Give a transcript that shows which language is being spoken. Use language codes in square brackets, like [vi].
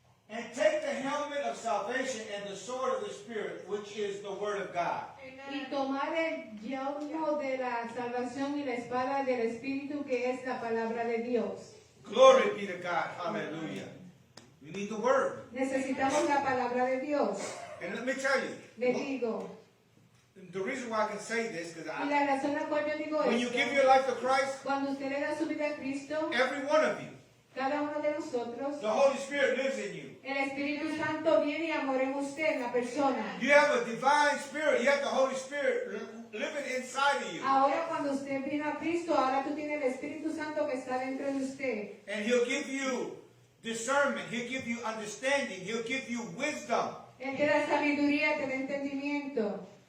[en] And take the helmet of salvation and the sword of the Spirit, which is the word of God. [es] Y tomar el yelmo de la salvación y la espada del Espíritu, que es la palabra de Dios. [en] Glory be to God. Hallelujah. We need the Word. [es] Necesitamos la palabra de Dios. [en] And let me tell you, [es] Le digo, [en] the reason why I can say this, because [es] y la razón la cual yo digo [en] when you [es] esto, [en] give your life to Christ, [es] cuando usted le da su vida a Cristo, [en] every one of you, [es] cada uno de nosotros, [en] the Holy Spirit lives in you. [es] el Espíritu Santo viene y amor en usted, en la persona. [en] You have a divine spirit. You have the Holy Spirit living inside of you. [es] Ahora cuando usted vino a Cristo, ahora tú tienes el Espíritu Santo que está dentro de usted. [en] And He'll give you discernment. He'll give you understanding. He'll give you wisdom. [es] Él te da sabiduría, te da entendimiento.